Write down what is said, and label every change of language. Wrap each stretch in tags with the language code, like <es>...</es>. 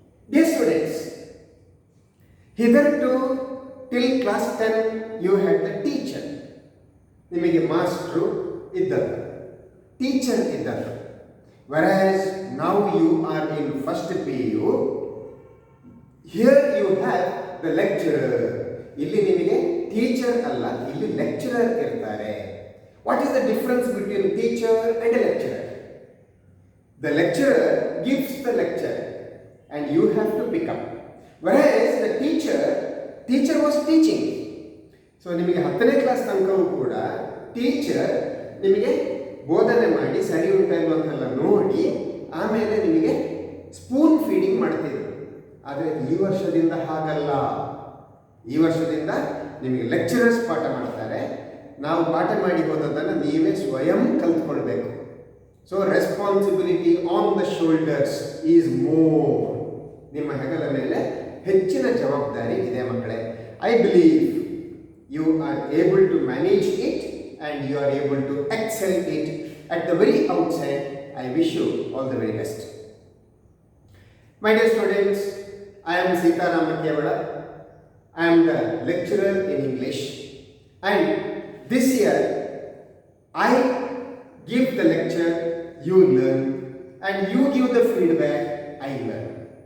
<en>Dear students, hitherto till class 10 you had the teacher.</en> <kn>ನಿಮಗೆ master ಇದ್ದರು, teacher ಇದ್ದರು.</kn> <en>Whereas now you are in first PU, here you have the lecturer.</en> <kn>ಇಲ್ಲಿ ನಿಮಗೆ teacher ಅಲ್ಲ, ಇಲ್ಲಿ lecturer ಇರ್ತಾರೆ.</kn> <en>What is the difference between teacher and a lecturer? The lecturer gives the lecture and you have to pick up. Whereas the teacher was teaching.</en> <kn>So ನಿಮಗೆ 10ನೇ class ತನಕವೂ ಕೂಡ teacher ನಿಮಗೆ ಬೋಧನೆ ಮಾಡಿ ಸರಿ ಉಂಟಾ ಇಲ್ವ ಅಂತೆಲ್ಲ ನೋಡಿ ಆಮೇಲೆ ನಿಮಗೆ ಸ್ಪೂನ್ ಫೀಡಿಂಗ್ ಮಾಡ್ತಿದ್ರು. ಆದರೆ ಈ ವರ್ಷದಿಂದ ಹಾಗಲ್ಲ. ಈ ವರ್ಷದಿಂದ ನಿಮಗೆ ಲೆಕ್ಚರರ್ಸ್ ಪಾಠ ಮಾಡ್ತಾರೆ. ನಾವು ಪಾಠ ಮಾಡಿ ಹೋದದ್ದನ್ನು ನೀವೇ ಸ್ವಯಂ ಕಲ್ತ್ಕೊಳ್ಬೇಕು.</kn> <en>So responsibility on the shoulders is more.</en> <kn>ನಿಮ್ಮ ಹೆಗಲ ಮೇಲೆ ಹೆಚ್ಚಿನ ಜವಾಬ್ದಾರಿ ಇದೆ ಮಕ್ಕಳೇ.</kn> <en>I believe you are able to manage it and you are able to excel it at the very outset. I wish you all the very best. My dear students, I am Sitaram Kevada. I am the lecturer in English and this year I give the lecture, you learn, and you give the feedback, I learn.</en>